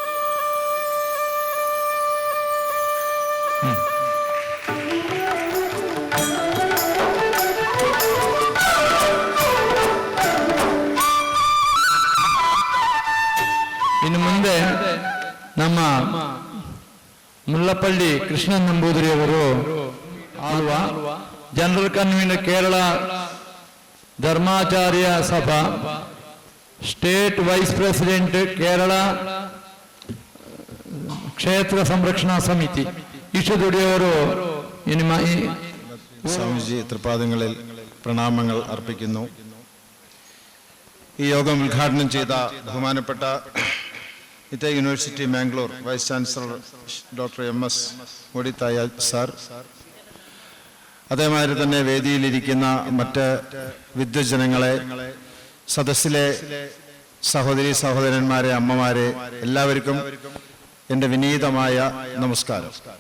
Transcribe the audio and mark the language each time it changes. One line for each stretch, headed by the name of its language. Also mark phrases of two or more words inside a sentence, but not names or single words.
Kannada: ಇನ್ನು ಮುಂದೆ ನಮ್ಮ ಮುಲ್ಲಪಳ್ಳಿ ಕೃಷ್ಣ ನಂಬೂದಿರಿಯವರು ಆಳುವ
English: general convener
Kannada: ಕೇರಳ ಧರ್ಮಾಚಾರ್ಯ ಸಭಾ,
English: state vice president
Kannada: ಕೇರಳ
Malayalam: ക്ഷേത്ര സംരക്ഷണ സമിതി ഈശ്വരടിയവരോ സ്വാമിജി തൃപാദങ്ങളിൽ പ്രണാമങ്ങൾ അർപ്പിക്കുന്നു. ഈ യോഗം ഉദ്ഘാടനം ചെയ്ത ബഹുമാനപ്പെട്ട ഇതേ യൂണിവേഴ്സിറ്റി മാംഗ്ലൂർ
English: vice chancellor doctor
Malayalam: MS മോഡിത്തായ സാർ, അതേമാതിരി തന്നെ വേദിയിലിരിക്കുന്ന മറ്റ് വിദ്വജനങ്ങളെ, സദസ്സിലെ സഹോദരി സഹോദരന്മാരെ, അമ്മമാരെ, എല്ലാവർക്കും എൻ്റെ വിനീതമായ നമസ്കാരം.